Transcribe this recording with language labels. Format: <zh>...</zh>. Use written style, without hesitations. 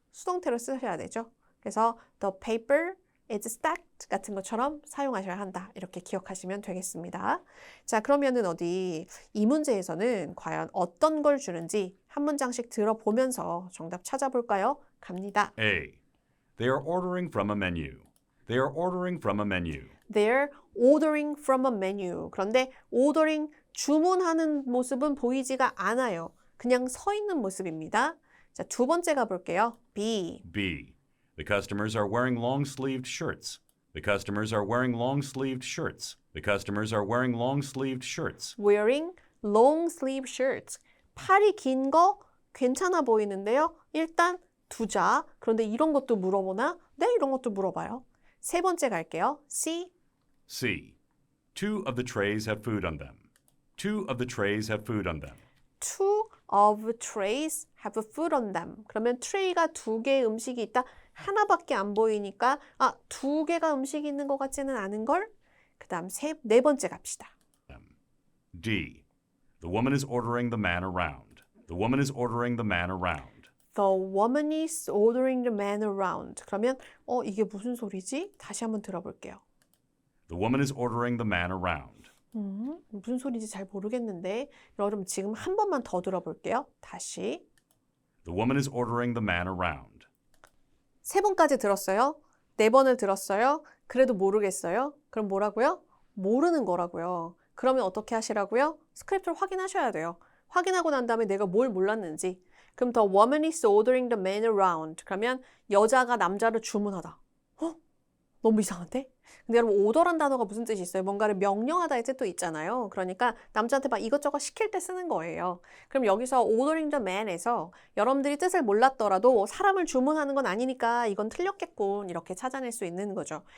<ko>수동태로 쓰셔야 되죠. 그래서</ko> <en>the paper is stacked</en> <ko>같은 것처럼 사용하셔야 한다. 이렇게 기억하시면 되겠습니다. 자, 그러면은 어디 이 문제에서는 과연 어떤 걸 주는지 한 문장씩 들어보면서 정답 찾아볼까요? 갑니다. A.</ko> <en>They are ordering from a menu. They are ordering from a menu. They're ordering from a menu.</en> <ko>그런데 ordering, 주문하는 모습은 보이지가 않아요. 그냥 서 있는 모습입니다. 자, 두 번째 가볼게요. B. B.</ko> <en>The customers are wearing long-sleeved shirts. The customers are wearing long-sleeved shirts. The customers are wearing long-sleeved shirts. Wearing long sleeve shirts.</en> <ko>팔이 긴 거 괜찮아 보이는데요. 일단 두자. 그런데 이런 것도 물어보나? 네, 이런 것도 물어봐요. 세 번째 갈게요. C. C.</ko> <en>Two of the trays have food on them. Two of the trays have food on them. Two of trays have food on them.</en> <ko>그러면 트레이가 두 개의 음식이 있다. 하나밖에 안 보이니까 두 개가 음식이 있는 것 같지는 않은 걸. 그 다음 네 번째 갑시다. D.</ko> <en>The woman is ordering the man around. The woman is ordering the man around. The woman is ordering the man around.</en> <ko>그러면 이게 무슨 소리지? 다시 한번 들어볼게요.</ko> <en>The woman is ordering the man around.</en> <ko>무슨 소리인지 잘 모르겠는데 여러분 지금 한 번만 더 들어볼게요. 다시.</ko> <en>The woman is ordering the man around.</en> <ko>세 번까지 들었어요? 네 번을 들었어요? 그래도 모르겠어요? 그럼 뭐라고요? 모르는 거라고요. 그러면 어떻게 하시라고요? 스크립트를 확인하셔야 돼요. 확인하고 난 다음에 내가 뭘 몰랐는지. 그럼</ko> <en>the woman is ordering the man around.</en> <ko>그러면 여자가 남자를 주문하다. 너무 이상한데? 근데 여러분 오더란 단어가 무슨 뜻이 있어요? 뭔가를 명령하다의 뜻도 있잖아요. 그러니까 남자한테 막 이것저것 시킬 때 쓰는 거예요. 그럼 여기서 ordering the man에서 여러분들이 뜻을 몰랐더라도 사람을 주문하는 건 아니니까 이건 틀렸겠군 이렇게 찾아낼 수 있는 거죠.</ko>